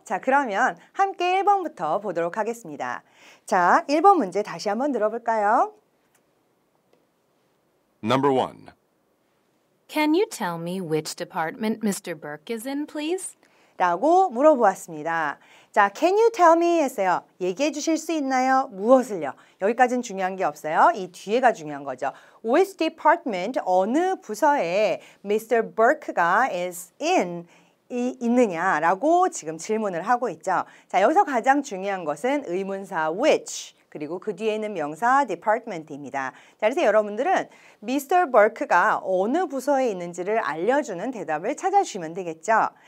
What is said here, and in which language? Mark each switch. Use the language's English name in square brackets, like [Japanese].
[Korean] 자, 그러면 함께 1번부터 보도록 하겠습니다. 자, 1번 문제 다시 한번 들어볼까요? [English] Number 1. Can you tell me which department Mr. Burke is in, please? [Korean] 라고 물어보았습니다. 자, [English] can you tell me [Korean] 했어요. 얘기해 주실 수 있나요? 무엇을요? 여기까지는 중요한 게 없어요. 이 뒤에가 중요한 거죠. [English] Which department, [Korean] 어느 부서에 [English] Mr. [Korean] Burke가 [English] is in, [Korean] 있느냐라고 지금 질문을 하고 있죠. 자, 여기서 가장 중요한 것은 의문사 which, 그리고 그 뒤에 있는 명사 department입니다. 자, 그래서 여러분들은 Mr. Burke가 어느 부서에 있는지를 알려주는 대답을 찾아주시면 되겠죠.